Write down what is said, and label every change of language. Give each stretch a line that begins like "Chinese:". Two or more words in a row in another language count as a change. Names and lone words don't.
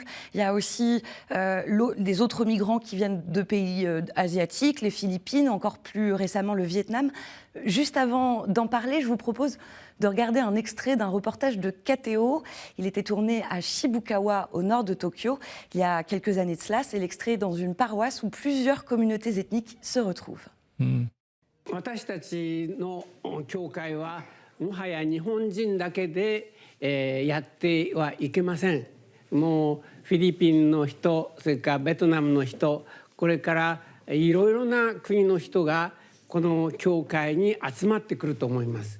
French: Il y a aussi des autres migrants qui viennent de pays asiatiques, les Philippines, encore plus récemment le Vietnam. Juste avant d'en parler, je vous propose de regarder un extrait d'un reportage de KTO. Il était tourné à Shibukawa, au nord de Tokyo, il y a quelques années de cela. C'est l'extrait dans une paroisse où plusieurs communautés ethniques se retrouvent.
Japanese: 私たちの教会はもはや日本人だけで、やってはいけません。もうフィリピンの人、それからベトナムの人、これからいろいろな国の人がこの教会に集まってくると思います。